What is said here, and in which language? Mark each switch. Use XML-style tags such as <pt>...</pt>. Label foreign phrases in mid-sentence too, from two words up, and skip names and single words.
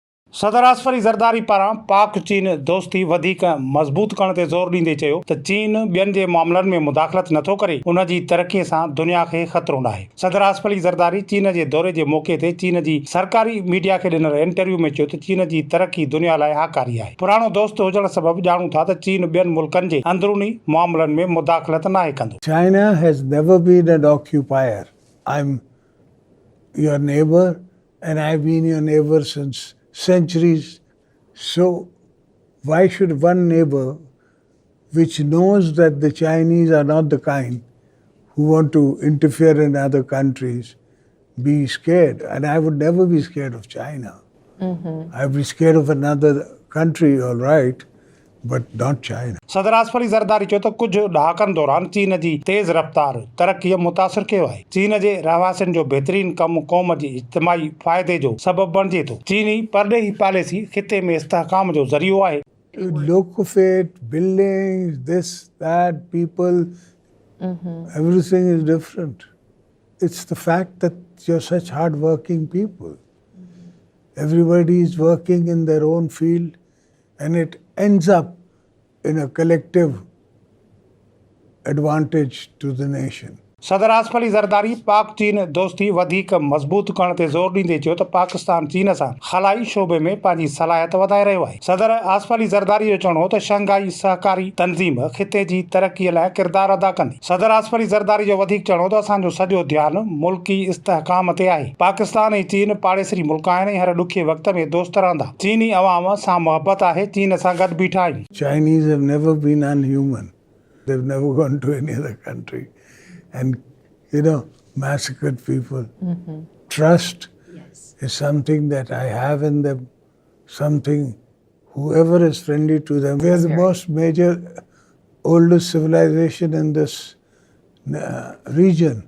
<sd>सदर आसफ अली ज़रदारी पारां पाक चीन दोस्ती वधीक मज़बूत करण ते ज़ोर ॾींदे चयो त चीन ॿियनि जे मामलनि में मुदाख़लत नथो करे, उन जी तरक़ीअ सां दुनिया खे ख़तरो नाहे। सदर आसफ अली ज़रदारी चीन जे दौरे जे मौक़े ते चीन जी सरकारी मीडिया खे ॾिनल इंटरव्यू में चयो त चीन जी तरक़ी दुनिया लाइ हाकारी आहे। पुराणो दोस्त हुजण सबबि ॼाणूं था त चीन ॿियनि मुल्कनि जे अंदरूनी मामलनि में मुदाख़लत नाहे कंदो।</sd> <en>China has never been an occupier. I'm your neighbor and I've been your neighbor since centuries. So why should one neighbor, which knows that the Chinese are not the kind who want to interfere in other countries, be scared? And I would never be scared of China. I'd be scared of another country, all right, but not China.</en> <sd>सदर आसफ अली ज़रदारी चयो त कुझु ॾहाकनि दौरान चीन जी तेज़ रफ़्तार तरक़ीअ मुतासिर कयो आहे। चीन जे रहवासियुनि जो बहितरीन कमु क़ौम जी इज्तिमाही फ़ाइदे जो सबबु बणिजे थो। चीनी परॾेही पॉलिसी ख़िते में इस्तेहकाम जो ज़रियो आहे।</sd> <en>Look of it, buildings, this, that, people, everything is different. It's the fact that you're such hard-working people. Everybody is working in their own field, and it ends up in a collective advantage to the nation.</en> <sd>सदर आसफ अली ज़रदारी पाक चीन दोस्ती वधीक मज़बूत करण ते ज़ोर ॾींदे चयो त पाकिस्तान चीन सां ख़लाई शोबे में पंहिंजी सलाहियत वधाए रहियो आहे। सदर आसफ अली ज़रदारी जो चवणो त शंघाई सहकारी तंज़ीम ख़िते जी तरक़ीअ लाइ किरदारु अदा कंदी। सदर आसफ अली ज़रदारी जो वधीक चवणो त असांजो सॼो ध्यानु मुल्की इस्तेहकाम ते आहे। पाकिस्तान ऐं चीन पाड़ेसरी मुल्क आहिनि ऐं हर ॾुखिये वक़्त में दोस्त रहंदा। चीनी अवाम सां मोहबत आहे, चीन सां गॾु बीठा आहियूं।</sd> <en>Chinese have never been unhuman. They've never gone to any other country and massacred people. Trust is something that I have in them, something whoever is friendly to them. We are the most major, oldest civilization in this region.</en>